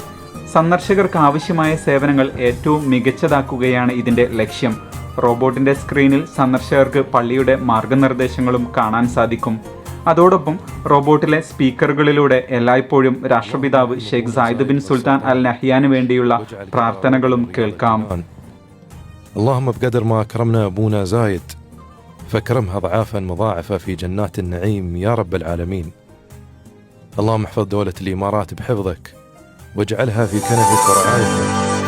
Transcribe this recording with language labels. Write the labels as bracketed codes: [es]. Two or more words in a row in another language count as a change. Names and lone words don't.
[ml] സന്ദർശകർക്ക് ആവശ്യമായ സേവനങ്ങൾ ഏറ്റവും മികച്ചതാക്കുകയാണ് ഇതിന്റെ ലക്ഷ്യം. റോബോട്ടിന്റെ സ്ക്രീനിൽ സന്ദർശകർക്ക് പള്ളിയുടെ മാർഗനിർദ്ദേശങ്ങളും കാണാൻ സാധിക്കും. അതോടൊപ്പം റോബോട്ടിലെ സ്പീക്കറുകളിലൂടെ എല്ലായ്പ്പോഴും രാഷ്ട്രപിതാവ് ഷെയ്ഖ് സായിദ് ബിൻ സുൽത്താൻ അൽ നഹ്യാന് വേണ്ടിയുള്ള പ്രാർത്ഥനകളും കേൾക്കാം. [ar] اللهم بقدر ما أكرمنا أبونا زايد فاكرمها ضعافا مضاعفة في جنات النعيم يا رب العالمين. اللهم احفظ دولة الإمارات بحفظك واجعلها في كنفك ورعايتك.